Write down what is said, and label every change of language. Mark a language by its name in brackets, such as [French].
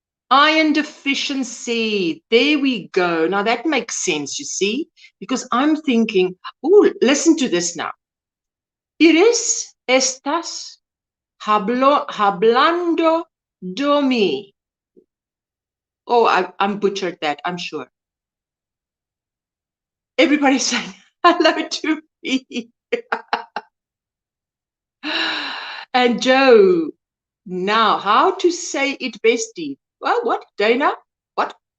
[English] Iron deficiency. There we go. Now that makes sense, you see, because I'm thinking, oh, listen to this now. [Spanish] Iris, estás hablando de mí. [English] Oh, I'm butchered that, I'm sure. Everybody's saying hello to me. And Joe, now how to say it bestie? Well, what, Dana? What?